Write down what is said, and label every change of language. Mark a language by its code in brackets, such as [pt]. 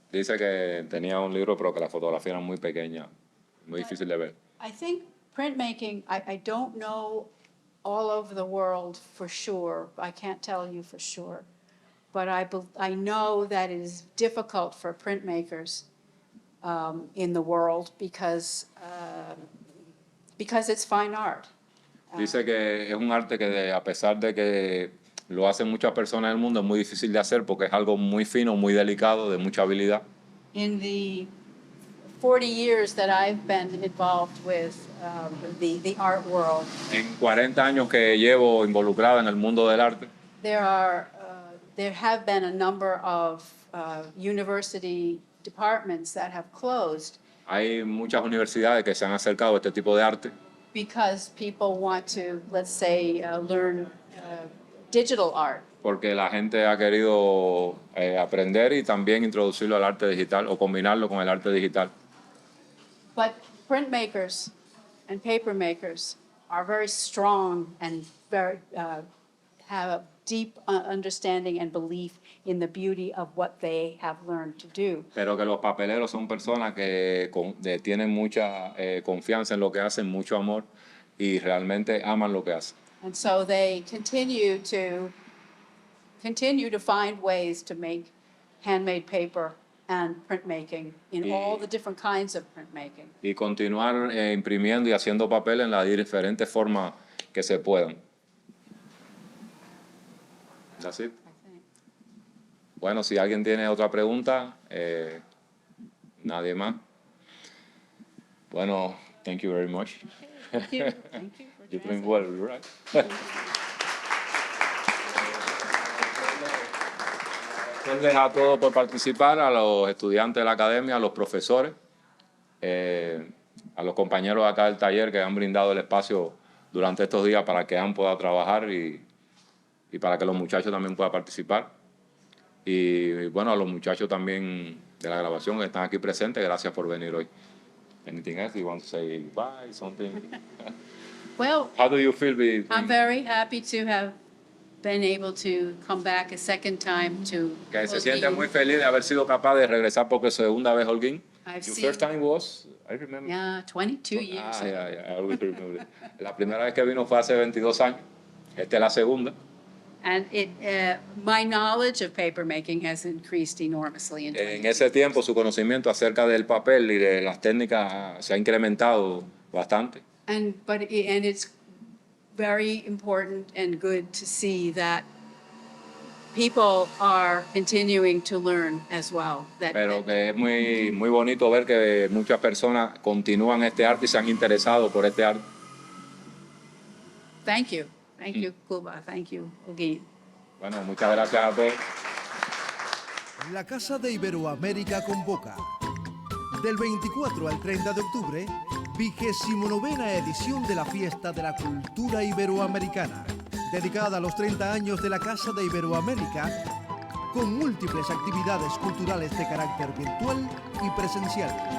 [es] Dice que tenía un libro, pero que la fotografía era muy pequeña, muy difícil de ver. [en] I think printmaking, I don't know all over the world for sure. I can't tell you for sure. But I know that it is difficult for printmakers in the world because it's fine art. [es] Dice que es un arte que a pesar de que lo hacen muchas personas en el mundo, es muy difícil de hacer porque es algo muy fino, muy delicado, de mucha habilidad. [en] In the 40 years that I've been involved with the art world, [es] En 40 años que llevo involucrada en el mundo del arte, [en] there have been a number of university departments that have closed [es] hay muchas universidades que se han acercado a este tipo de arte [en] because people want to, let's say, learn digital art. [es] porque la gente ha querido aprender y también introducirlo al arte digital o combinarlo con el arte digital. [en] But printmakers and paper makers are very strong and very have a deep understanding and belief in the beauty of what they have learned to do. [es] Pero que los papeleros son personas que tienen mucha confianza en lo que hacen, mucho amor y realmente aman lo que hacen. [en] And so they continue to find ways to make handmade paper and printmaking in all the different kinds of printmaking. [es] Y continuar imprimiendo y haciendo papel en las diferentes formas que se puedan. [en] That's it. I think. [es] Bueno, si alguien tiene otra pregunta, nadie más. [en] Bueno, thank you very much. Thank you. Thank you for You're doing translating. well, right? [es] Gracias a todos por participar, a los estudiantes de la academia, a los profesores, a los compañeros acá del taller que han brindado el espacio durante estos días para que Anne pueda trabajar y para que los muchachos también puedan participar. Y bueno, a los muchachos también de la grabación que están aquí presentes, gracias por venir hoy. [en] Anything else you want to say? Bye, something? Well, How do you feel? I'm very happy to have been able to come back a second time to [es] Que se siente Holguín. muy feliz de haber sido capaz de regresar por segunda vez a Holguín. [en] I've Your seen- first time was, I remember. Yeah, 22 years ago. I always remember. [es] La primera vez que vino fue hace 22 años. Esta es la segunda. [en] And my knowledge of paper making has increased enormously in 22 [es] En ese tiempo su conocimiento acerca del papel y de las técnicas se ha incrementado bastante. [en] And it's very important and good to see that people are continuing to learn as well. [es] Pero que es muy bonito ver que muchas personas continúan este arte y se han interesado por este arte. [en] Thank you, Cuba. Thank you, Holguín. [es] Bueno, muchas gracias a todos. La Casa de Iberoamérica convoca del 24 al 30 de octubre, 29ª edición de la Fiesta de la Cultura Iberoamericana, dedicada a los 30 años de la Casa de Iberoamérica, con múltiples actividades culturales de carácter virtual y presencial.